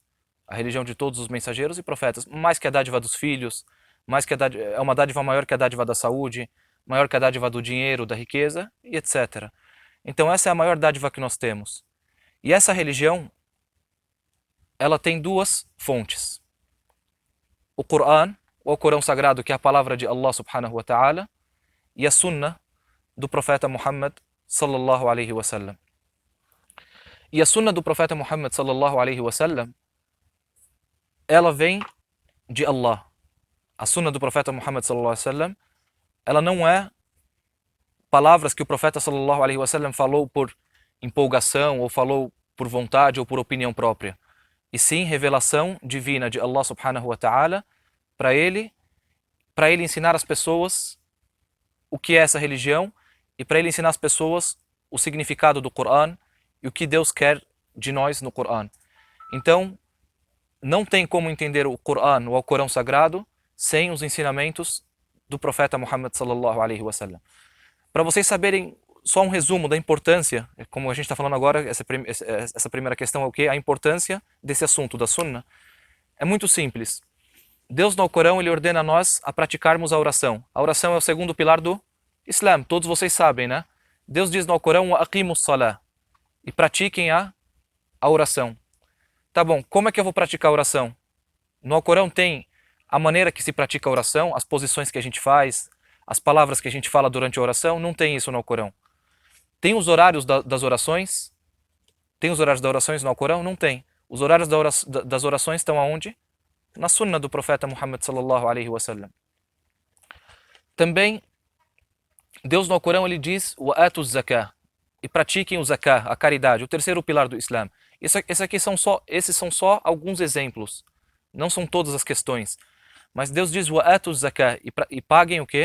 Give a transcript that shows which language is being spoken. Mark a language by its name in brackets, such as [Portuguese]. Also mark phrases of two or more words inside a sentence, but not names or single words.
[Portuguese] A religião de todos os mensageiros e profetas, mais que a dádiva dos filhos, mais que é uma dádiva maior que a dádiva da saúde, maior que a dádiva do dinheiro, da riqueza, e etc. Então essa é a maior dádiva que nós temos. E essa religião, ela tem duas fontes. O Corão, ou o Corão Sagrado, que é a palavra de Allah [Arabic] سبحانه وتعالى, [Portuguese] e a Sunnah do profeta Muhammad [Arabic] صلى الله عليه وسلم. [Portuguese] E a Sunnah do profeta Muhammad [Arabic] صلى الله عليه وسلم, [Portuguese] ela vem de Allah. A Sunnah do profeta Muhammad [Arabic] صلى الله عليه وسلم, [Portuguese] ela não é palavras que o profeta [Arabic] صلى الله عليه وسلم [Portuguese] falou por empolgação, ou falou por vontade, ou por opinião própria. E sim, revelação divina de Allah [Arabic] سبحانه وتعالى [Portuguese] para ele ensinar as pessoas o que é essa religião, e para ele ensinar as pessoas o significado do Corão e o que Deus quer de nós no Corão. Então, não tem como entender o Corão ou o Corão Sagrado sem os ensinamentos do profeta Muhammad [Arabic] صلى الله عليه وسلم. [Portuguese] Para vocês saberem, só um resumo da importância, como a gente está falando agora, essa primeira questão é o quê? A importância desse assunto da Sunnah. É muito simples. Deus no Corão, ele ordena a nós a praticarmos a oração. A oração é o segundo pilar do Islã, todos vocês sabem, né? Deus diz no Corão: [Arabic] "أقيموا الصلاة", [Portuguese] e pratiquem a oração. Tá bom, como é que eu vou praticar a oração? No Corão tem a maneira que se pratica a oração, as posições que a gente faz, as palavras que a gente fala durante a oração. Não tem isso no Corão. Tem os horários das orações? Tem os horários das orações no Corão? Não tem. Os horários das orações estão aonde? Na Sunnah do profeta Muhammad [Arabic] صلى الله عليه وسلم. [Portuguese] Também, Deus no Corão, ele diz: [Arabic] "وآتوا الزكاة", [Portuguese] e pratiquem o zakah, a caridade, o terceiro pilar do Islã. Esses são só alguns exemplos. Não são todas as questões. Mas Deus diz: [Arabic] "وآتوا الزكاة", [Portuguese] e paguem o quê?